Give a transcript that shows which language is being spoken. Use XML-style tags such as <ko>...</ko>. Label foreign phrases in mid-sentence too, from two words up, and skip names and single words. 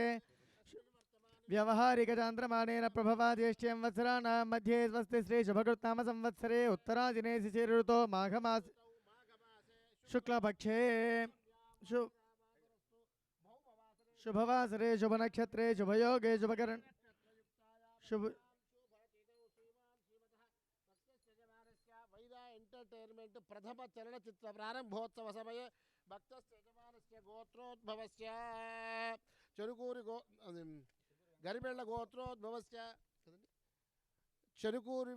<sa>व्यवहारिकचान्द्रमाणेन प्रभवा ज्येष्ठ्यं वत्सराणां मध्ये स्वस्ति श्री शुभकृत्नाम संवत्सरे उत्तरादिने शिशिरऋतो माघमास शुक्लपक्षे शुभवासरे शुभनक्षत्रे शुभयोगे शुभकरण शुभ ఎంటర్టైన్మెంట్ ప్రథమ చలనచిత్ర ప్రారంభోత్సవ సమయే భక్తస్య గోత్రోద్భవస్య చెరుకూరి గరిబెళ్ళ గోత్రోద్భవస్య చెరుకూరి</sa>